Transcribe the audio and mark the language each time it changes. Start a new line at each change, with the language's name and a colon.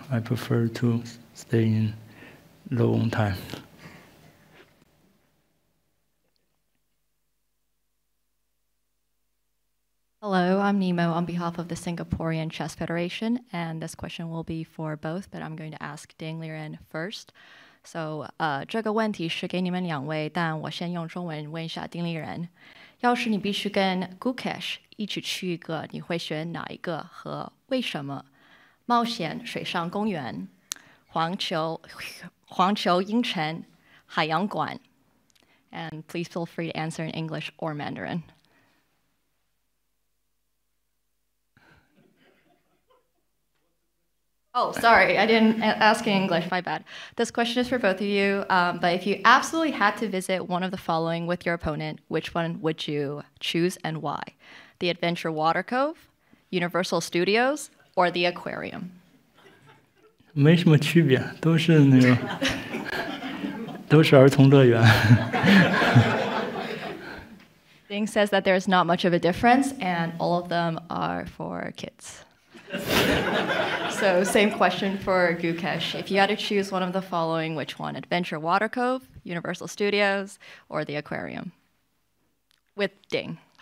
English: I prefer to stay in low on time. Hello, I'm Nemo on behalf of the Singaporean Chess Federation, and this question will be for both, but I'm going to ask Ding Liren first.
Chinese: So, 这个问题是给你们两位，但我先用中文问一下丁立人。要是你必须跟 Gukesh 一起去一个，你会选哪一个和为什么？冒险水上公园、环球影城、海洋馆。
English: And please feel free to answer in English or Mandarin. Oh, sorry, I didn't ask in English, my bad. This question is for both of you, but if you absolutely had to visit one of the following with your opponent, which one would you choose and why? The Adventure Water Cove, Universal Studios, or the Aquarium?
Chinese: 没什么区别，都是那个，都是儿童乐园。
English: Ding says that there's not much of a difference, and all of them are for kids. So same question for Gukesh. If you had to choose one of the following, which one? Adventure Water Cove, Universal Studios, or the Aquarium? With Ding.